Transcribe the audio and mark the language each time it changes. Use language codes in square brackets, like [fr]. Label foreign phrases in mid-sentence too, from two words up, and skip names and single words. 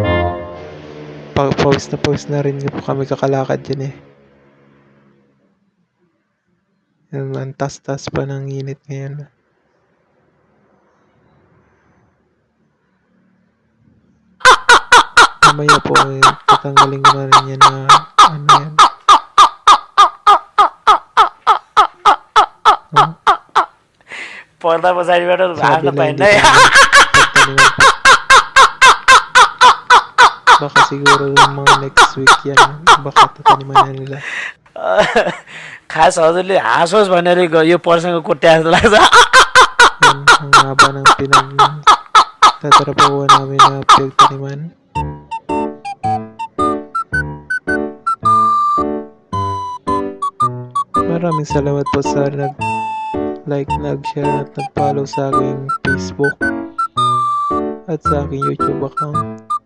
[tl] Pawis na rin po kami kakalakad dyan eh. Ang tas-tas pa ng init ngayon. Mamaya po tatanggalin ko na rin yan na yan. [ne] पर्दा पछाडिबाट भाग्न पाइन्न है। [tl] Baka siguro yung mga [en] next week [tl] yan, baka tataniman na nila. [ne] खास हजुरले हाँसोस् भनेर यो पर्सँग कुट्या जस्तो लाग्छ। [tl] Yan, ang haba ng pinagtatrabahuan namin na pinagtaniman. Maraming salamat po sa nag-like, nag-share at nag-follow sa aking Facebook at sa aking YouTube account.